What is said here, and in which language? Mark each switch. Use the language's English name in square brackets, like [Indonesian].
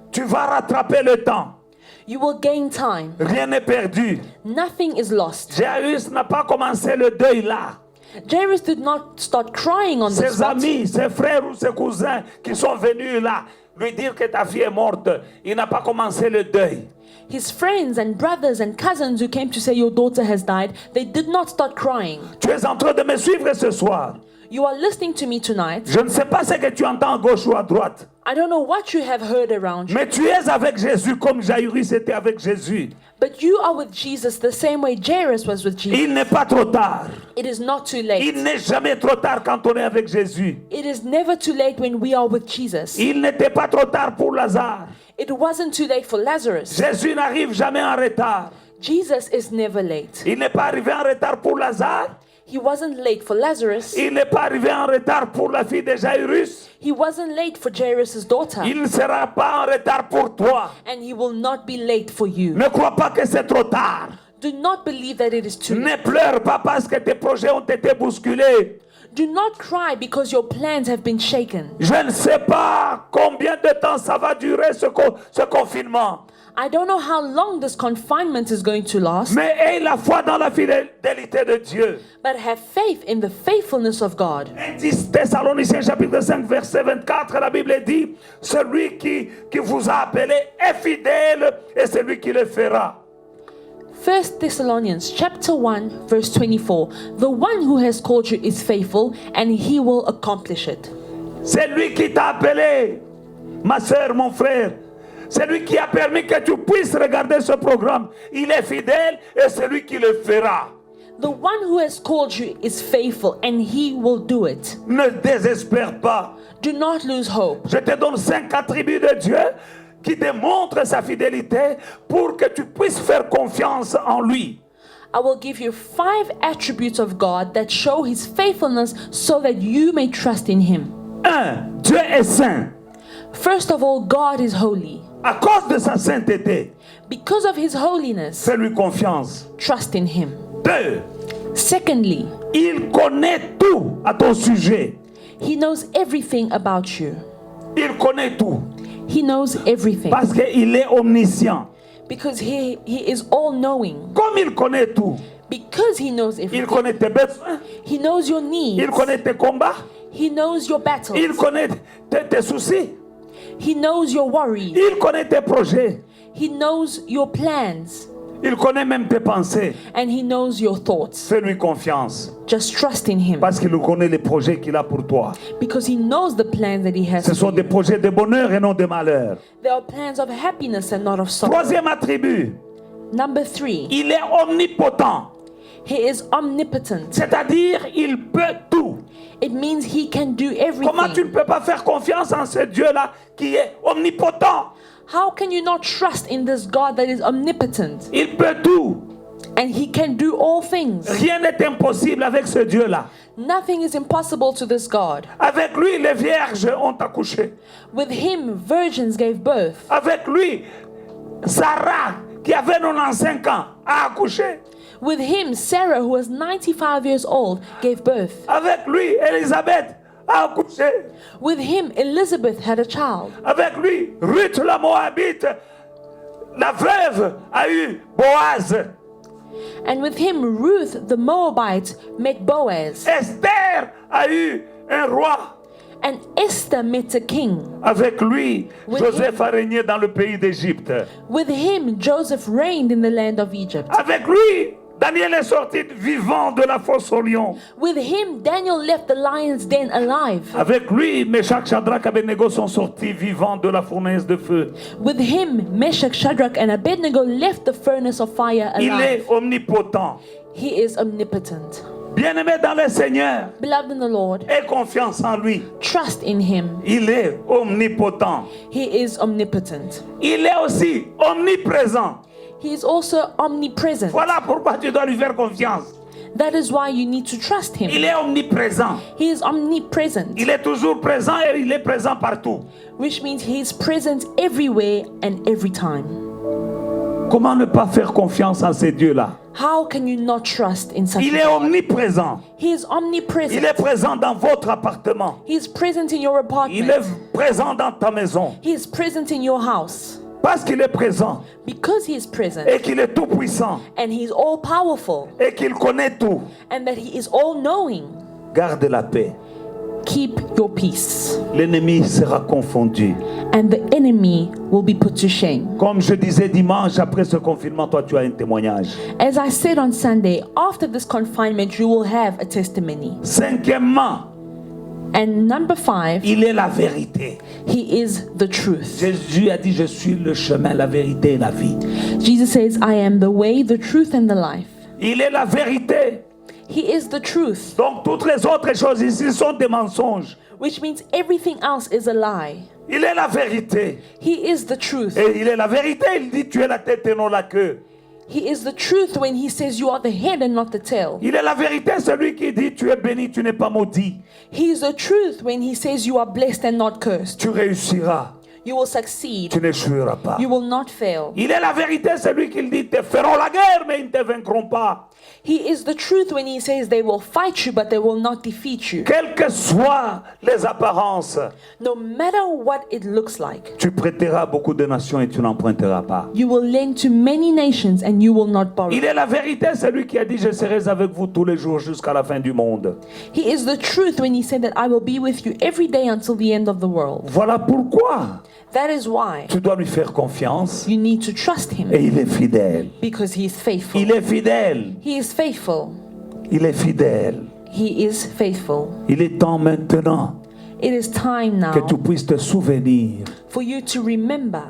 [French] Tu vas rattraper le temps. [English] You will gain time. [French] Rien n'est perdu. [English] Nothing is lost. [French] Jairus n'a pas commencé le deuil là. [English] Jairus did not start crying on the [French] Ses [English] spot. [French] amis, ses frères ou ses cousins qui sont venus là lui dire que ta fille est morte, il n'a pas commencé le deuil. [English] His friends and brothers and cousins who came to say your daughter has died, they did not start crying. [French] Tu es en train de me suivre ce soir. [English] You are listening to me tonight. [French] Je ne sais pas ce que tu entends à gauche ou à droite, [English] I don't know what you have heard around you, [French] mais tu es avec Jésus comme Jairus était avec Jésus. [English] but you are with Jesus the same way Jairus was with Jesus. [French] Il n'est pas trop tard. [English] It is not too [French] Il [English] late. [French] n'est jamais trop tard quand on est avec Jésus. [English] It is never too late when we are with Jesus. [French] Il n'était pas trop tard pour Lazare. [English] It wasn't too late for Lazarus. [French] Jésus n'arrive jamais en retard. [English] Jesus is never late. [French] Il n'est pas arrivé en retard pour Lazare. [English] He wasn't late for Lazarus. [French] Il n'est pas arrivé en retard pour la fille de Jairus. [English] He wasn't late for Jairus' daughter. [French] Il ne sera pas en retard pour toi. [English] And he will not be late for you. [French] Ne crois pas que c'est trop tard. [English] Do not believe that it is too late. [French] Ne pleure pas parce que tes projets ont été bousculés. [English] Do not cry because your plans have been shaken. [French] Je ne sais pas combien de temps ça va durer ce confinement. [English] I don't know how long this confinement is going to last, [French] Mais aie la foi dans la fidélité de Dieu. [English] but have faith in the faithfulness of God. [French] 10 Thessaloniciens chapitre 5 verset 24, la Bible dit, celui qui vous a appelé est fidèle et c'est lui qui le fera. [English] 1 Thessalonians chapter 1 verse 24. The one who has called you is faithful and he will accomplish it. [French] C'est lui qui t'a appelé, ma soeur, mon frère. C'est lui qui a permis que tu puisses regarder ce programme. Il est fidèle et c'est lui qui le fera. [English] The one who has called you is faithful and he will do it. [French] Ne désespère pas. [English] Do not lose hope. [French] Je te donne 5 attributs de Dieu qui démontrent sa fidélité pour que tu puisses faire confiance en lui. [English] I will give you 5 attributes of God that show his faithfulness so that you may trust in him. [French] 1. Dieu est saint. [English] First of all, God is holy. [French] À cause de sa sainteté, [English] Because of his holiness, [French] fais-lui confiance. [English] trust in him. [French] 2. [English] Secondly, [French] Il connaît tout à ton sujet. [English] he knows everything about you. [French] Il connaît tout [English] He knows everything [French] parce qu'il est omniscient. [English] because he is all-knowing. [French] Comme il connaît tout, [English] Because he knows [French] il [English] everything. [French] connaît tes besoins, [English] He knows your needs. [French] il connaît tes combats, [English] He knows your battles. [French] il connaît tes soucis, [English] He knows your worries. [French] il connaît tes projets, [English] He knows your plans. [French] il connaît même tes pensées. [English] And he knows your thoughts. [French] Fais-lui confiance [English] Just trust in him [French] parce qu'il connaît les projets qu'il a pour toi. [English] because he knows the plans that he has. [French] Ce sont [English] For [French] des [English] you. [French] projets de bonheur et non de malheur. [English] There are plans of happiness and not of sorrow. [French] Troisième attribut, [English] Number 3, [French] il est omnipotent. [English] he is omnipotent. [French] C'est-à-dire, il peut tout. [English] It means he can do [French] Comment tu ne [English] everything. [French] peux pas faire confiance en ce Dieu-là qui est omnipotent? [English] How can you not trust in this God that is omnipotent? [French] Il peut tout. [English] And he can do all things. [French] Rien n'est impossible avec ce Dieu-là. [English] Nothing is impossible to this God. [French] Avec lui, les vierges ont accouché. [English] With him, virgins gave birth. [French] Avec lui, Sarah, qui avait 95 ans, a accouché. [English] With him, Sarah, who was 95 years old, gave birth. [French] Avec lui, Élisabeth a accouché. [English] With him, Elizabeth had a child. [French] Avec lui, Ruth la Moabite, la veuve, a eu Boaz. [English] And with him, Ruth the Moabite met Boaz. [French] Esther a eu un roi. [English] And Esther met a king. [French] Avec lui, [English] With [French] Joseph a régné dans le pays d'Égypte. [English] With him, Joseph reigned in the land of Egypt. [French] Avec lui, Daniel est sorti vivant de la fosse au lion. [English] With him, Daniel left the lion's den alive. [French] Avec lui, Meshach, Shadrach, Abednego sont sortis vivants de la fournaise de feu. [English] With him, Meshach, Shadrach, and Abednego left the furnace of fire [French] Il [English] alive. [French] est omnipotent. [English] He is omnipotent. [French] Bien-aimé dans le Seigneur, [English] Beloved in the Lord, [French] aie confiance en lui. [English] trust in him. [French] Il est omnipotent. [English] He is omnipotent. [French] Il est aussi omniprésent. [English] He is also omnipresent. [French] Voilà pourquoi tu dois lui faire confiance. [English] That is why you need to trust [French] Il [English] him. [French] est omniprésent. [English] He is omnipresent, [French] Il est toujours présent et il est présent partout. [English] which means he is present everywhere and every time. [French] Comment ne pas faire confiance en ces dieux-là? [English] How can you not trust in such [French] Il [English] a [French] est [English] God? [French] omniprésent. [English] He is omnipresent. [French] Il est présent dans votre appartement. [English] He is present in your [French] Il est [English] apartment. [French] présent dans ta maison. [English] He is present in your house. [French] Parce qu'il est présent [English] Because he is present [French] et qu'il est tout puissant [English] and he is all powerful [French] et qu'il connaît tout. [English] and that he is all knowing. [French] Garde la paix. [English] Keep your peace, [French] L'ennemi sera confondu. [English] and the enemy will be put to shame. [French] Comme je disais dimanche, après ce confinement, toi tu as un témoignage. [English] As I said on Sunday, after this confinement, you will have a testimony. [French] Cinquièmement, [English] And number 5, [French] il est la vérité. [English] he is the truth. [French] Jésus a dit, je suis le chemin, la vérité et la vie. [English] Jesus says, I am the way, the truth, and the life. [French] Il est la vérité. [English] He is the truth, [French] Donc toutes les autres choses ici sont des mensonges. [English] which means everything else is a lie. [French] Il est la vérité. [English] He is the truth. [French] Et il est la vérité, il dit tu es la tête et non la queue. [English] He is the truth when he says you are the head and not the tail. [French] Il est la vérité, celui qui dit tu es béni, tu n'es pas maudit. [English] He is the truth when he says you are blessed and not cursed. [French] Tu réussiras, [English] You will succeed. [French] tu n'échoueras pas. [English] You will not fail. [French] Il est la vérité, celui qui dit te feront la guerre, mais ils ne te vaincront pas. [English] He is the truth when he says they will fight you but they will not defeat you. [French] Quelles que soient les apparences, [English] No matter what it looks like, [French] tu prêteras à beaucoup de nations et tu n'emprunteras pas. [English] you will lend to many nations and you will not borrow. [French] Il est la vérité, celui qui a dit je serai avec vous tous les jours jusqu'à la fin du monde. [English] He is the truth when he said that I will be with you every day until the end of the world. [French] Voilà pourquoi [English] That is why [French] tu dois lui faire confiance [English] you need to trust him, [French] et il est fidèle. [English] because he is faithful. [French] Il est fidèle. [English] He is faithful. [French] Il est fidèle. [English] He is faithful. [French] Il est temps maintenant [English] It is time [French] que [English] now [French] tu puisses te souvenir [English] for you to remember